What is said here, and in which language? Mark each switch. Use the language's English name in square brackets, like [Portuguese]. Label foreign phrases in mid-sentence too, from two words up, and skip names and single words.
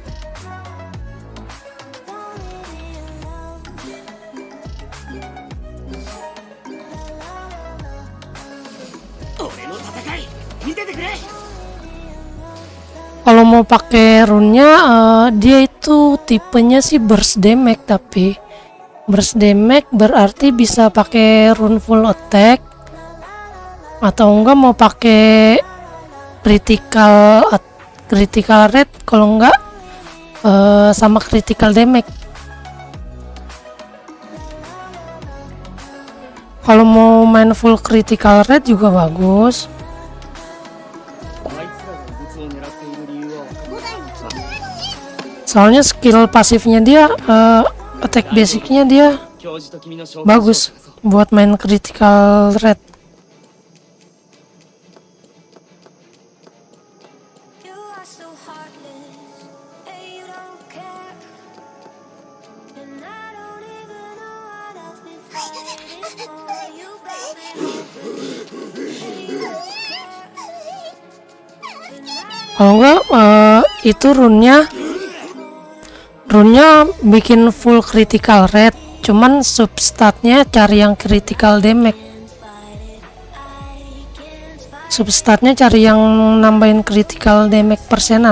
[Japanese] 俺の戦い見ててくれ。 [Indonesian] Kalau mau pakai runnya dia itu tipenya sih [English] burst damage, [Indonesian] tapi [English] burst damage [Indonesian] berarti bisa pakai [English] rune full attack [Indonesian] atau enggak mau pakai [English] critical rate, [Indonesian] kalau enggak sama [English] critical damage. [Indonesian] Kalau mau main [English] full critical rate [Indonesian] juga bagus. [Japanese] あいつらが異物を狙っている理由は分かる。 5台の機体 [Indonesian] Soalnya skill pasifnya dia, attack basicnya dia [Japanese] 教授と君の召喚師を [Indonesian] bagus [Japanese] 探そう。 [Indonesian] buat main [English] critical rate. You are so heartless, and you don't care. And I don't even know what I've been fighting for. You got me hoping, and you don't care. [Indonesian] Kalau enggak itu runnya bikin [English] full critical rate, [Indonesian] cuman substatnya cari yang [English] critical damage. [Indonesian] Substatnya cari yang nambahin [English] critical damage [Indonesian] persenan.